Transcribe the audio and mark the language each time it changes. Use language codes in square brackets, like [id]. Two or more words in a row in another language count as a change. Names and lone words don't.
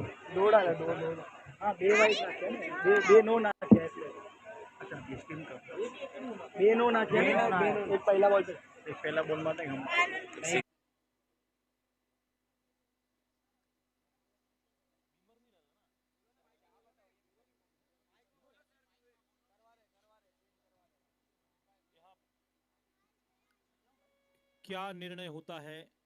[gu] હા બે વાઇઝ નાખ્યા ને બે નો નાખ્યા એટલે अच्छा ડિસ્ટિંગ કરતા બે નો નાખ્યા ને એક પહેલા બોલ એક પહેલા બોલ માં નહીં [hi] क्या निर्णय होता है?